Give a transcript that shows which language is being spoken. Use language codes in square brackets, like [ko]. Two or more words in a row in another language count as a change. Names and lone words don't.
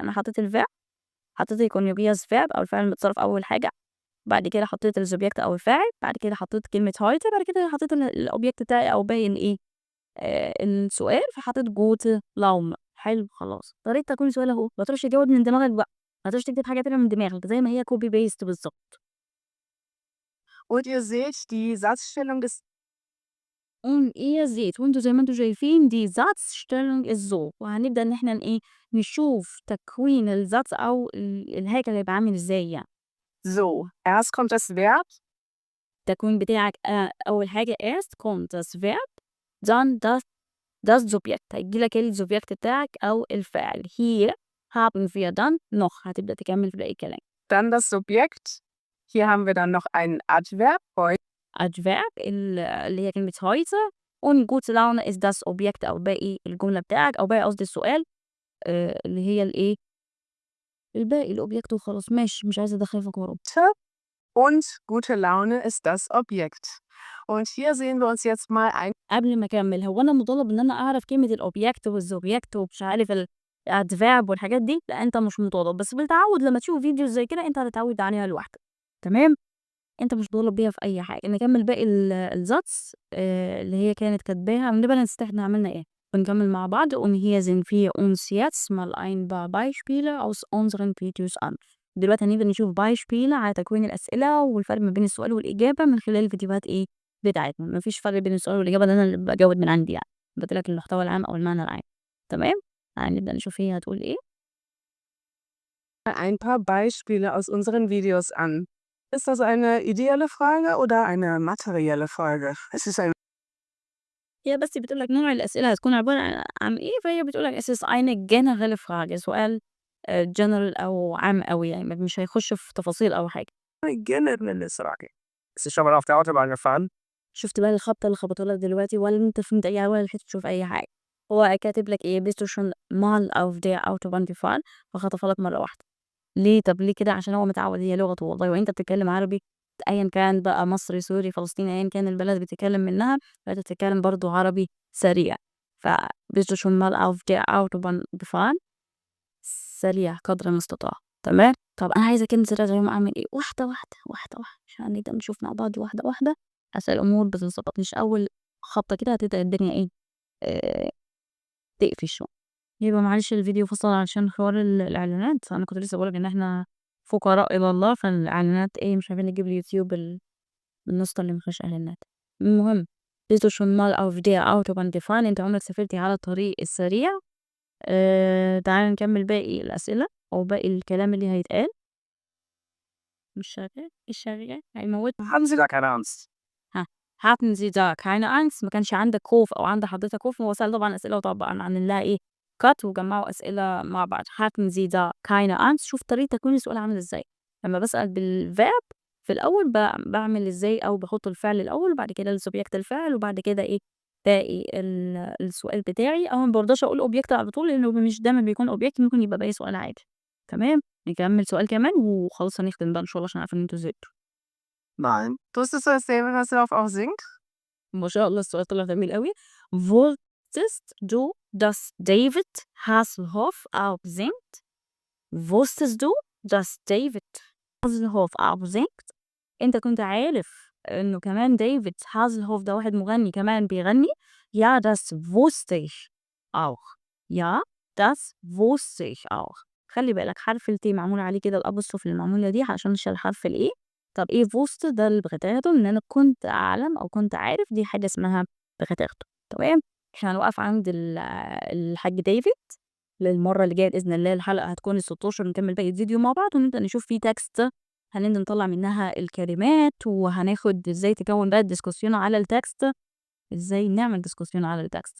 [ar] أنا حطيت الverb، حطيت ال [en] conjugious verb [ar] أو الفعل المتصرف أول حاجة، بعد كده حطيت الsubject أو الفاعل، بعد كده حطيت كلمة heute، بعد كده حطيت الobject بتاعي أو باقي الإيه، السؤال، فحطيت [de] gute Laune. [ar] حلو خلاص، طريقة تكوين السؤال أهو، ما تروحش تجاوب من دماغك بقى، ما تروحش تكتب حاجة تانية من دماغك، زي ما هي [en] copy paste [ar] بالضبط. [de] Und ihr seht, die Satzstellung ist ihr seht [ar] وأنتم زي ما أنتم شايفين [de] die Satzstellung ist so. [ar] وهنبدأ إن إحنا إيه، نشوف تكوين السطر أو الهيكل هيبقى عامل إزاي يعني. [de] so. Erst kommt das Verb, [ar] التكوين بتاعك أول حاجة [de] erst kommt das Verb dann das Subjekt، [ar] هييجي لك السوبجكت بتاعك أو الفاعل. [de] hier haben wir dann noch، [ar] هتبدأ تكمل في باقي الكلام. [de] dann das Subjekt. Hier haben wir dann noch ein Adverb, heute. [ar] Adverb اللي هي كلمة [de] heute und gute Laune ist das Objekt [ar] أو باقي الجملة بتاعك أو باقي قصدي السؤال، اللي هي الإيه، الباقي الأوبجكت وخلاص. ماشي، مش عايزة أدخّل في حوارات. [de] Und gute Laune ist das Objekt. Und hier sehen wir uns jetzt mal ein [ar] قبل ما أكمّل، هو أنا مطالب إن أنا أعرف كلمة الأوبجكت والسوبجكت ومش عارف الأدفيرب والحاجات دي؟ لأ أنت مش مطالب، بس بالتعوّد لمّا تشوف فيديوز زي كده أنت هتتعوّد عليها لوحدك، تمام؟ أنت مش مطالب بيها في أي حاجة. نكمّل باقي الsatz اللي هي كانت كاتباها ونبقى نستحنا عملنا إيه، ونكمّل مع بعض. [de] und hier sind wir uns jetzt mal ein paar Beispiele aus unseren Videos an. [ar] دلوقتي هنبدأ نشوف Beispiele على تكوين الأسئلة والفرق ما بين السؤال والإجابة من خلال الفيديوهات إيه، بتاعتنا. ما فيش فرق بين السؤال والإجابة، ده أنا اللي باجاوب من عندي يعني، باجيب لك المحتوى العام أو المعنى العام، تمام؟ هنبدأ نشوف هي هتقول إيه. [de] ein paar Beispiele aus unseren Videos an. Ist das eine ideelle Frage oder eine materielle Frage? Es ist ein [ar] هي بس بتقول لك نوع الأسئلة هتكون عبارة عن إيه، فهي بتقول لك [de] es ist eine generelle Frage، [ar] سؤال general أو عام أوي يعني مش هيخش في تفاصيل أو حاجة. [de] generelle Frage. Bist du schon mal auf der Autobahn gefahren? [ar] شُفت بقى الخبطة اللي خبطها لك دلوقتي ولا أنت فهمت أي حاجة ولا لحقت تشوف أي حاجة؟ هو كاتب لك إيه [de] bist du schon mal auf der Autobahn gefahren، [ar] فخطفها لك مرة واحدة. ليه؟ طب ليه كده؟ عشان هو متعود، هي لغته والله، وأنت بتتكلم عربي أيًا كان بقى مصري، سوري، فلسطيني، أيًا كان البلد بتتكلم منها، فأنت بتتكلم برضه عربي سريع. [de] فbist du schon mal auf der Autobahn gefahren؟ [ar] سريع قدر المستطاع. تمام. طب أنا عايزة أنزل اليوم أعمل إيه؟ واحدة واحدة واحدة واحدة عشان نبدأ نشوف مع بعض واحدة واحدة عشان الأمور بتنظبط، مش أول خبطة كده هتبدأ الدنيا إيه تقفش شوية. يبقى معلش الفيديو فصل عشان حوار الإعلانات. أنا كنت لسه بقولك إن إحنا فقراء إلى الله، فالإعلانات مش عارفين نجيب اليوتيوب النسخة اللي مفيهاش إعلانات. [de] المهم bist du schon mal auf der Autobahn gefahren؟ [ar] أنت عمرك سافرتِ على الطريق السريع؟ تعالَ نكمل باقي الأسئلة أو باقي الكلام اللي هيتقال. مش شغال هيموتنا. [de] Haben Sie da keine Angst? ها hatten Sie da keine Angst؟ [ar] ما كانش عندك خوف أو عند حضرتك خوف؟ هو سأل طبعًا أسئلة وطبعًا عامل لها cut وجمعوا أسئلة مع بعض. [de] hatten Sie da keine Angst؟ [ar] شوف طريقة تكوين السؤال عامل إزاي. لما باسأل بالverb في الأول باعمل إزاي أو باحط الفعل الأول وبعد كده السوبجكت الفعل وبعد كده باقي السؤال بتاعي، أو ما بارضاش أقول object على طول لإنه مش دايمًا بيكون object، ممكن يبقى باقي سؤال عادي. تمام. نكمل سؤال كمان وخلاص هنختم بقى إن شاء الله عشان عارفة إن أنتم زهقتوا. [de] Nein. Wusstest du, dass David Hasselhoff auch singt? [ar] ما شاء الله السؤال طلع جميل أوي. [de] Wusstest du, dass David Hasselhoff auch singt؟ Wusstest du, dass David Hasselhoff auch singt؟ [ar] أنت كنت عارف إنه كمان ديفيد هازلهوف ده واحد مغني كمان بيغني؟ [de] Ja, das wusste ich auch. Ja, das wusste ich auch. [ar] خلي بالك حرف الت معمول عليه كده الأبوستروف اللي معمولة دي عشان نشيل حرف الإيه. طب wusste ده البغتاته إن أنا كنت أعلم أو كنت عارف، دي حاجة اسمها بغتاته. تمام. إحنا هنوقف عند الحاج ديفيد. للمرة اللي جاية بإذن الله الحلقة هتكون ال16 نكمل باقي الفيديو مع بعض ونبدأ نشوف فيه تكست هنبدأ نطلع منها الكلمات، وهناخد ازاي تكون بقى الديسكوسيون على التكست، ازاي نعمل ديسكوسيون على التكست.